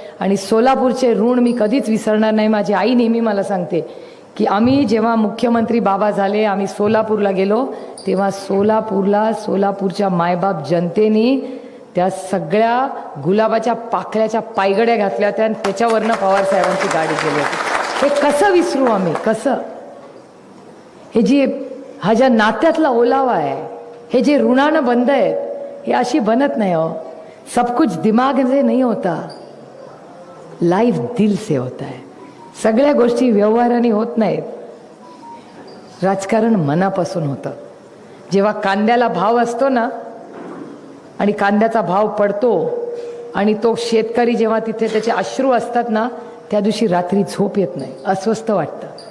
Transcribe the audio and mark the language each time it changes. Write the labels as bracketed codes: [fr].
[mr] आणि सोलापूरचे ऋण मी कधीच विसरणार नाही. माझी आई नेहमी मला सांगते की आम्ही जेव्हा मुख्यमंत्री बाबा झाले, आम्ही सोलापूरला गेलो, तेव्हा सोलापूरच्या मायबाप जनतेने त्या सगळ्या गुलाबाच्या पाकळ्याच्या पायगड्या घातल्या होत्या आणि त्याच्यावरनं पवारसाहेबांची गाडी गेली होती. हे कसं विसरू आम्ही? कसं? हे जे हा ज्या नात्यातला ओलावा आहे, हे जे ऋणानं बंद आहेत, हे अशी बनत नाही हो. [hi] सब कुछ दिमाग से नहीं होता, लाईफ दिल से होता है. [mr] सगळ्या गोष्टी व्यवहाराने होत नाहीत. राजकारण मनापासून होतं. जेव्हा कांद्याला भाव असतो ना आणि कांद्याचा भाव पडतो आणि तो शेतकरी जेव्हा तिथे त्याचे अश्रू असतात ना, त्या दिवशी रात्री झोप येत नाही, अस्वस्थ वाटतं.